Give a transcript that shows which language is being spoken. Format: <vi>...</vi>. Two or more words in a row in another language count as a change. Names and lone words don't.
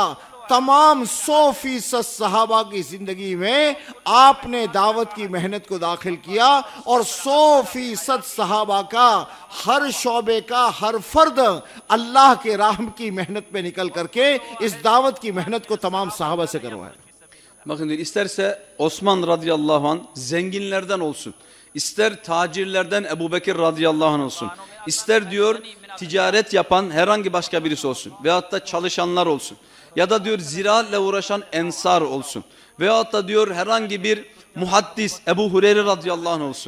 <ur>تمام 100% صحابہ کی زندگی میں آپ نے دعوت کی محنت کو داخل کیا اور 100% صحابہ کا ہر شعبے کا ہر فرد اللہ کے راہ کی محنت پہ نکل کر کے اس دعوت کی محنت کو تمام صحابہ سے کروایا.</ur> <tr>Bakın diyor isterse Osman</tr> <ar>رضي الله عنه</ar> <tr>zenginlerden olsun, ister tacirlerden Ebu Bekir</tr> <ar>رضي الله عنه</ar> <tr>olsun, ister diyor ticaret yapan herhangi başka birisi olsun veyahut da çalışanlar olsun. Ya da diyor ziraatle uğraşan ensar olsun. Veyahut da diyor herhangi bir muhaddis Ebu Hureyre</tr> <ar>رضي الله عنه</ar> <tr>olsun.</tr>